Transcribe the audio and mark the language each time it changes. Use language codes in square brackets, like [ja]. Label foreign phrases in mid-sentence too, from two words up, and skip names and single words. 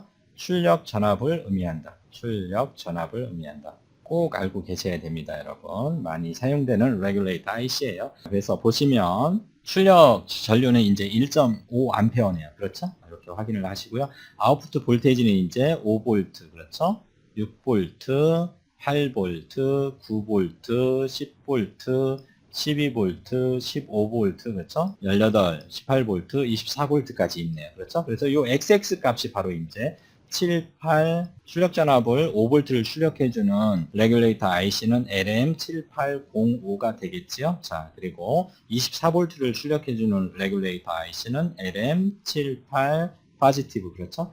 [ko] 출력 전압을 의미한다. 출력 전압을 의미한다. 꼭 알고 계셔야 됩니다, 여러분. 많이 사용되는 레귤레이터 IC예요. 그래서 보시면 출력 전류는 이제 1.5A네요. 그렇죠? 이렇게 확인을 하시고요. 아웃풋 볼테이지는 이제 5V, 그렇죠? 6V, 8V, 9V, 10V, 12V, 15V, 그렇죠? 18, 18V, 24V까지 있네요. 그렇죠? 그래서 이 XX 값이 바로 이제 78 출력 전압을 5V를 출력해주는 레귤레이터 IC는 LM7805가 되겠지요. 자, 그리고 24V를 출력해주는 레귤레이터 IC는 LM78 파지티브, 그렇죠?